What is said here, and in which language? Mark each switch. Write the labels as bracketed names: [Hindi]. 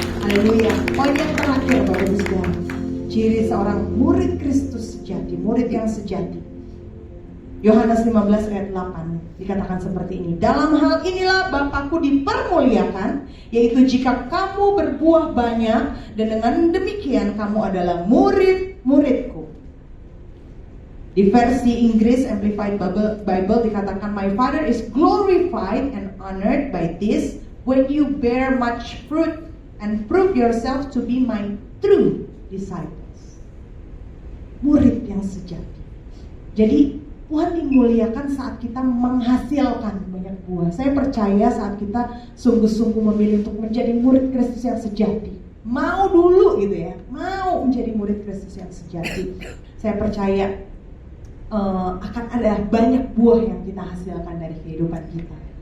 [Indonesian] Haleluya. Poin yang terakhir Bapak Ibu Saudara, ciri seorang murid Kristus sejati, murid yang sejati. Yohanes 15 ayat 8 dikatakan seperti ini. Dalam hal inilah Bapakku dipermuliakan, yaitu jika kamu berbuah banyak, dan dengan demikian kamu adalah murid-muridku. Di versi Inggris Amplified Bible dikatakan, [English] My Father is glorified and honored by this, when you bear much fruit and prove yourself to be my true disciples. [Indonesian] Murid yang sejati. Jadi Tuhan dimuliakan saat kita menghasilkan banyak buah. Saya percaya saat kita sungguh-sungguh memilih untuk menjadi murid Kristus yang sejati, mau dulu gitu ya, mau menjadi murid Kristus yang sejati, saya percaya akan ada banyak buah yang kita hasilkan dari kehidupan kita.